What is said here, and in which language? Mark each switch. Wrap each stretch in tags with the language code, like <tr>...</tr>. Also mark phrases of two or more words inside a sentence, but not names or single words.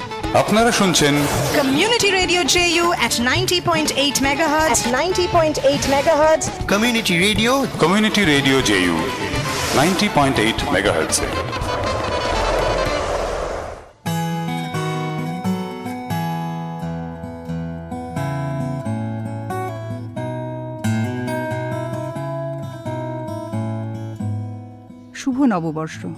<bn>আপনারা শুনছেন</bn> <en>Community Radio JU at 90.8 MHz. At 90.8 MHz. Community Radio</en> <bn>JU 90.8 মেগাহার্টজ। শুভ নববর্ষ।</bn>